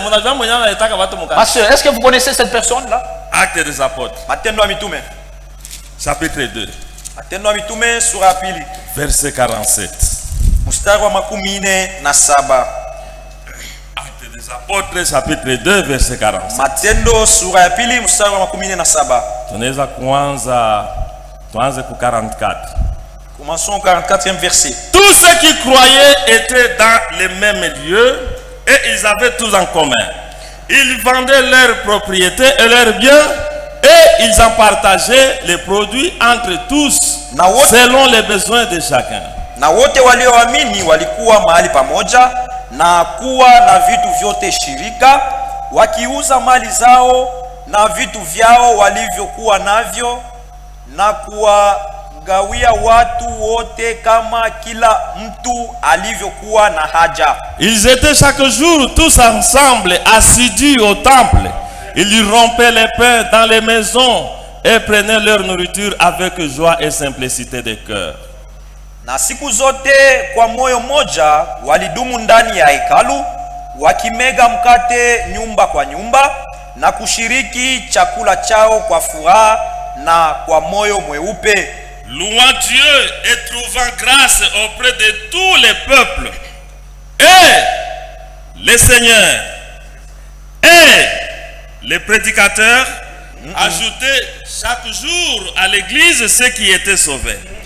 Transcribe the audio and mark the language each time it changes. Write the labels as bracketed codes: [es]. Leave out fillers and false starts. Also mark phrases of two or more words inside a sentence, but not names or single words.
[fr] est-ce que vous connaissez cette personne-là? Actes des apôtres. Chapitre 2. Verset 47. Actes des apôtres, chapitre 2, verset 47. [sw] Tunaweza kuanza ku 44. [fr] Commençons au 44e verset. Tous ceux qui croyaient étaient dans les mêmes lieux et ils avaient tous en commun. Ils vendaient leurs propriétés et leurs biens et ils en partageaient les produits entre tous selon les besoins de chacun. [sw] Na wote walioamini walikuwa mahali pamoja na kuwa na vitu vyote shirika, wakiuza mali zao na vitu vyao walivyokuwa navyo na kuwagawia watu wote kama kila mtu alivyokuwa na haja. [fr] Ils étaient chaque jour tous ensemble assidus au temple. Ils rompaient les pains dans les maisons et prenaient leur nourriture avec joie et simplicité de cœur. [sw] Na siku zote kwa moyo moja walidumu ndani ya hekalu, wakimega mkate nyumba kwa nyumba na kushiriki chakula chao kwa furaha na kwa moyo mweupe. [fr] Louant Dieu et trouvant grâce auprès de tous les peuples. Et les seigneurs et les prédicateurs ajoutaient chaque jour à l'église ceux qui étaient sauvés.